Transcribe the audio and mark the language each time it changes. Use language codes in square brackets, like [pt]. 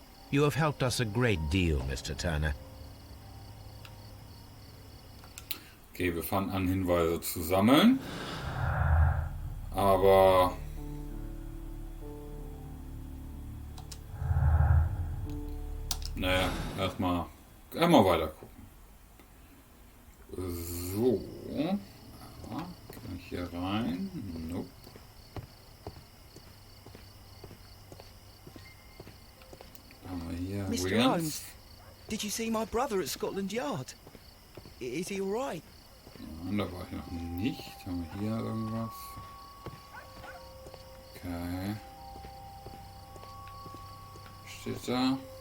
[en] You have helped us a great deal, Mr. Turner. [de] Okay, wir fangen an, Hinweise zu sammeln. Aber naja, erstmal weiter gucken. So. Ja, kann ich hier rein? Nope. Haben wir hier [en] Mr. Wiggins. Holmes, did you see my brother at Scotland Yard? Is he all right? [de] Ja, da war ich noch nicht. Haben wir hier irgendwas? Okay. Steht da.